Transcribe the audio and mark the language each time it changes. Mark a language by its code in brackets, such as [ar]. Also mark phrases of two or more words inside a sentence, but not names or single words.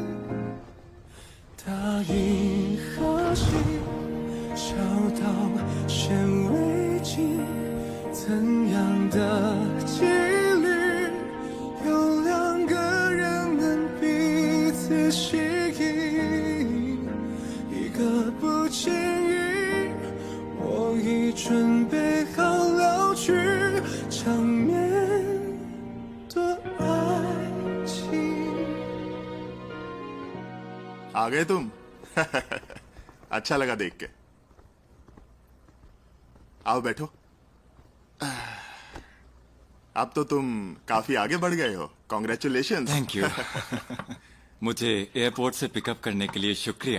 [zh] 答应和心，小到显微镜，怎样的几率，有两个人能彼此吸引，一个不经意，我已准备好老去，长面对爱情。 [hi] आ गए तुम? अच्छा लगा देख के। आओ बैठो। अब तो तुम काफी आगे बढ़ गए हो। कॉन्ग्रेचुलेशन। [en] Thank you. [hi] मुझे एयरपोर्ट से पिकअप करने के लिए शुक्रिया।